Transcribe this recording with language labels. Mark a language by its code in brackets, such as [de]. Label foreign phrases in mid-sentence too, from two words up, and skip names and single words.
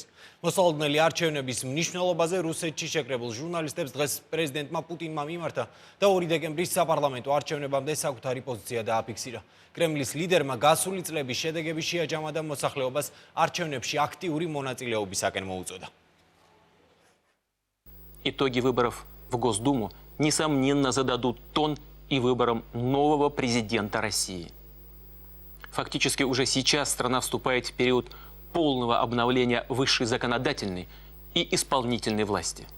[ka] მოსალოდნელი არჩევნების მნიშვნელობაზე რუსეთში შეკრებულ ჟურნალისტებს დღეს პრეზიდენტმა პუტინმა მიმართა და 2 დეკემბრის საპარლამენტო არჩევნებამდე საკუთარი პოზიცია დააფიქსირა. კრემლის ლიდერმა გასული წლების შედეგები შეაჯამა და მოსახლეობას არჩევნებში აქტიური მონაწილეობისაკენ მოუწოდა. [ru] Итоги выборов в Госдуму несомненно зададут тон и выбором нового президента России. Фактически уже сейчас страна вступает в период полного обновления высшей законодательной и исполнительной власти.